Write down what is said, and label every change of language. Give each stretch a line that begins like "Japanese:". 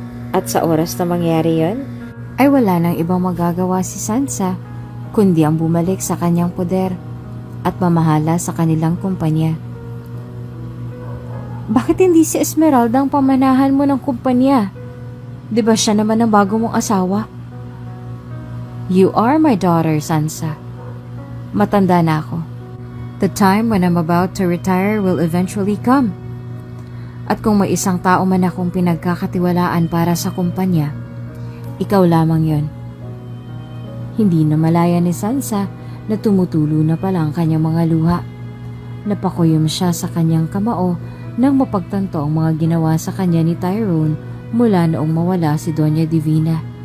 Filipino: At sa oras na mangyari yon, ay wala nang ibang magagawa si Sansa kundi ang bumalik sa kanyang poder at mamahala sa kanilang kumpanya. Bakit hindi si Esmeralda ang pamanahan mo ng kumpanya? Di ba siya naman ang bago mong asawa?
English: You are my daughter, Sansa.
Filipino: Matanda na ako.
English: The time when I'm about to retire will eventually come.
Filipino: At kung may isang tao man akong pinagkakatiwalaan para sa kumpanya, ikaw lamang yon. Hindi na malaya ni Sansa na tumutulo na pala ang kanyang mga luha. Napakuyom siya sa kanyang kamao nang mapagtanto ang mga ginawa sa kanya ni Tyrone mula noong mawala si Doña Divina.